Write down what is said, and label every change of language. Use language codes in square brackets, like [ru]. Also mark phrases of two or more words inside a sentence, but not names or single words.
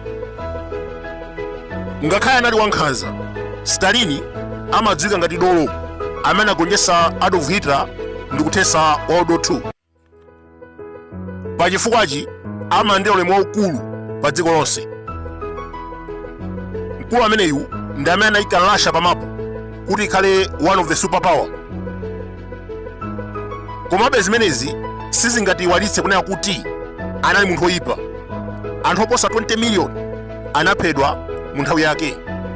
[ny] Ngakhale anali wankhanza, Stalin amadziwika ngati dolo amene agonjetsa Adolf Hitler ndi kuthetsa World War II. Pachifukwachi amalandira ulemu waukulu pa dziko lonse. Mkulu ameneyu ndi amene anayika Russia pamapu kuti ikhale [en] one of the superpower. [ny] Komabe zimenezi sizingatiyiwalitse kunena kuti anali munthu oyipa. Anthu oposa 20 million anaphedwa mu nthawi yake.